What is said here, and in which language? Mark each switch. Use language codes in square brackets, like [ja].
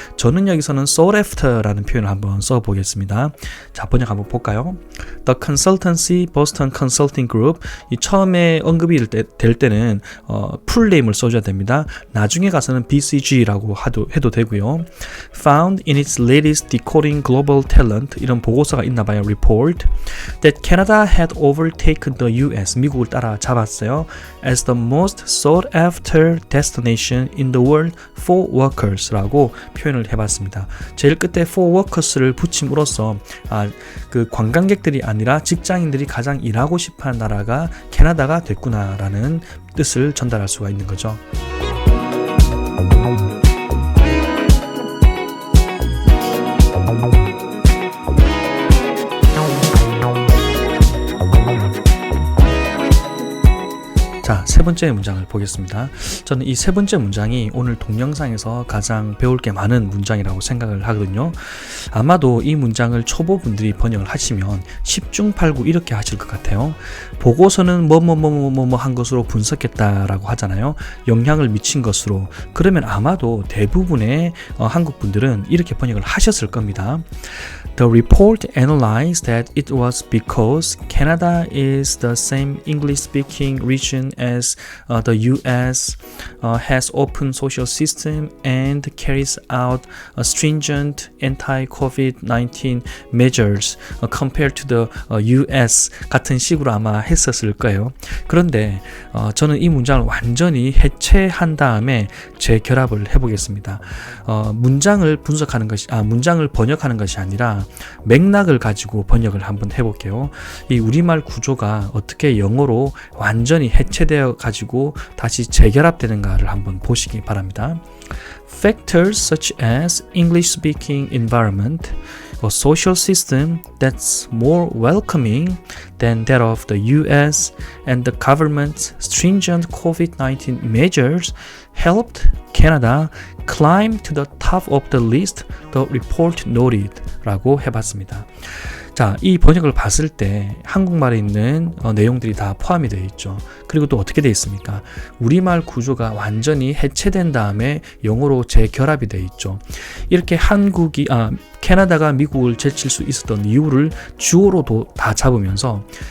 [ko] 저는 여기서는 [en] sought after [ko] 라는 표현을 한번 써보겠습니다. 자, 번역 한번 볼까요? The Consultancy Boston Consulting Group, 이 처음에 언급이 될 때는 풀네임을 써줘야 됩니다. 나중에 가서는 BCG라고 해도 되고요. [en] Found in its latest Decoding Global Talent, [ko] 이런 보고서가 있나봐요. [en] Report that Canada had overtaken the US, [ko] 미국을 따라잡았어요. [en] As the most sought after destination in the world for workers라고 [ko] 표현을 해봤습니다. 제일 끝에 [en] for workers [ko] 를 붙임으로써 그 관광객들이 아니라 직장인들이 가장 일하고 싶어하는 나라가 캐나다가 됐구나라는 뜻을 전달할 수가 있는 거죠. 자, 세 번째 문장을 보겠습니다. 저는 이 세 번째 문장이 오늘 동영상에서 가장 배울 게 많은 문장이라고 생각을 하거든요. 아마도 이 문장을 초보분들이 번역을 하시면 10중 8구 이렇게 하실 것 같아요. 보고서는 뭐뭐 한 것으로 분석했다라고 하잖아요. 영향을 미친 것으로. 그러면 아마도 대부분의 한국 분들은 이렇게 번역을 하셨을 겁니다. [en] The report analyzed that it was because Canada is the same English-speaking region as the U.S. Has open social system and carries out stringent anti-COVID-19 measures compared to the U.S. [ko] 같은 식으로 아마 했었을 거예요. 그런데 저는 이 문장을 완전히 해체한 다음에 재결합을 해보겠습니다. 문장을 번역하는 것이 아니라 맥락을 가지고 번역을 한번 해볼게요. 이 우리말 구조가 어떻게 영어로 완전히 해체되어 가지고 다시 재결합되는가를 한번 보시기 바랍니다. [en] Factors such as English-speaking environment, a social system that's more welcoming than that of the US, and the government's stringent COVID-19 measures helped Canada climb to the top of the list, the report noted [ko] 라고 해봤습니다. 자, 이 번역을 봤을 때 한국말에 있는 내용들이 다 포함이 되어 있죠. 그리고 또 어떻게 되어 있습니까? 우리말 구조가 완전히 해체된 다음에 영어로 재결합이 되어 있죠. 이렇게 캐나다가 미국을 제칠 수 있었던 이유를 주어로도 다 잡으면서